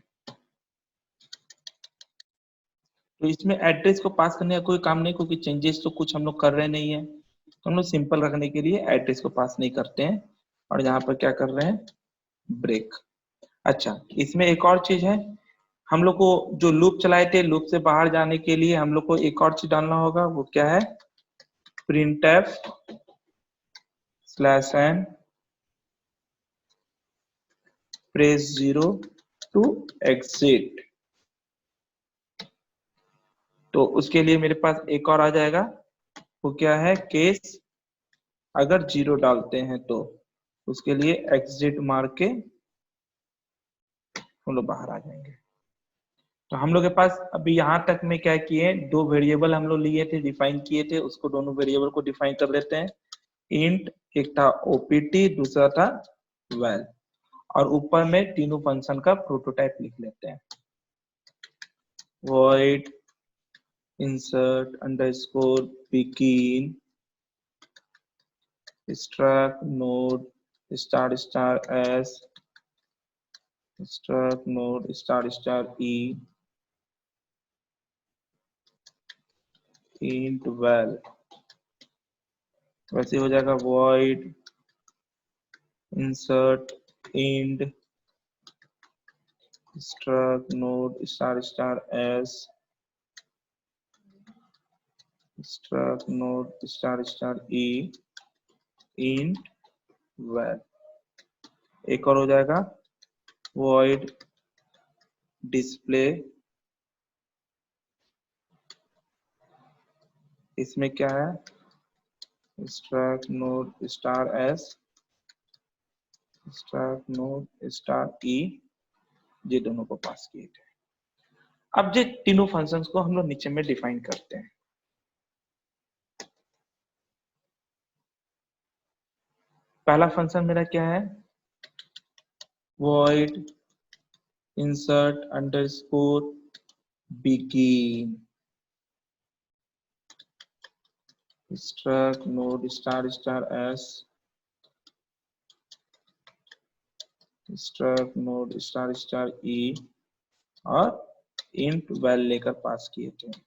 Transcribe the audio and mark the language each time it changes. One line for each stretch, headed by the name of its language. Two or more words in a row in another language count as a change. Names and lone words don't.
Hindi: तो इसमें एड्रेस को पास करने का कोई काम नहीं, क्योंकि चेंजेस तो कुछ हम लोग कर रहे नहीं है, तो हम लोग सिंपल रखने के लिए एड्रेस को पास नहीं करते हैं और यहाँ पर क्या कर रहे हैं, ब्रेक। अच्छा, इसमें एक और चीज है, हम लोग को जो लूप चलाए थे, लूप से बाहर जाने के लिए हम लोग को एक और चीज डालना होगा, वो क्या है,
English: printf /n press 0 to exit।
Hindi: तो उसके लिए मेरे पास एक और आ जाएगा, वो क्या है, केस अगर 0 डालते हैं तो उसके लिए एग्जिट मार के हम लोग बाहर आ जाएंगे। तो हम लोग के पास अभी यहाँ तक में क्या किए, 2 वेरिएबल हम लोग लिए थे, डिफाइन किए थे, उसको दोनों वेरिएबल को डिफाइन कर देते हैं। इंट एक था ओपीटी, दूसरा था वैल। और ऊपर में तीनों फंक्शन का प्रोटोटाइप लिख लेते हैं।
English: void insert underscore begin struct node star s struct node star e int val।
Hindi: वैसे हो जाएगा
English: void insert int struct node star s struct node star e int val।
Hindi: एक और हो जाएगा
English: void display,
Hindi: इसमें क्या है
English: struct node star s struct node star e,
Hindi: ये दोनों को पास किए थे। अब ये तीनों फंक्शंस को हम लोग नीचे में डिफाइन करते हैं। पहला फंक्शन मेरा क्या है,
English: void insert underscore begin struct node star s struct node star e और int val
Hindi: लेकर पास किए थे।